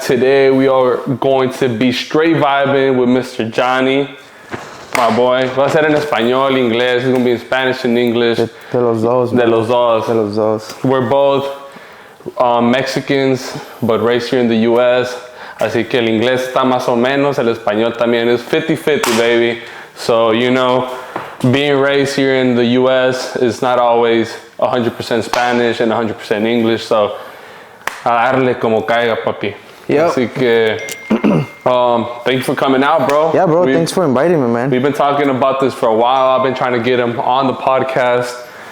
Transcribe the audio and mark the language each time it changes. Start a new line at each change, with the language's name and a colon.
English: Today we are going to be straight vibing with Mr. Johnny, my boy.
Spanish: Va a ser en español, inglés.
English: It's going to be in Spanish and English.
Spanish: De los dos. De los dos. De los dos.
English: We're both Mexicans, but raised here in the U.S.
Spanish: Así que el inglés está más o menos. El español también
English: is 50-50, baby. So, you know, being raised here in the U.S. is not always 100% Spanish and 100% English.
Spanish: So, a darle como caiga, papi.
English: Yep.
Spanish: Así que,
English: thanks for coming out, bro. Yeah, bro. Thanks for inviting me, man. We've been talking about this for a while. I've been trying to get him on the podcast.